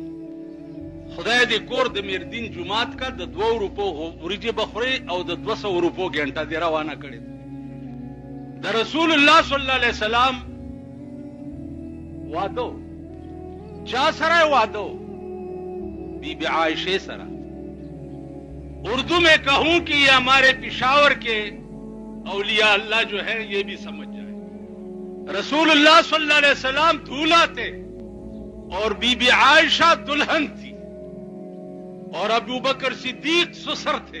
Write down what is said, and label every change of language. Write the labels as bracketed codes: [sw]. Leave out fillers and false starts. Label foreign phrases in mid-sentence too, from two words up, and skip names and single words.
[ps] خدای دې کور د میردین جماعت کا د 2 روپو وریجې بخوري او د 200 روپو ګنټه دې روانه کړی. د رسول الله صلی الله علیه وسلم وعدو چا سره وعدو بی بی عائشہ سره. [ur] اردو میں کہوں کہ یہ ہمارے پشاور کے اولیاء اللہ جو ہے یہ بھی سمجھ جائے. رسول اللہ صلی اللہ علیہ وسلم دولہا تھے اور بی بی عائشہ دلہن تھی اور ابو بکر صدیق سسر تھے.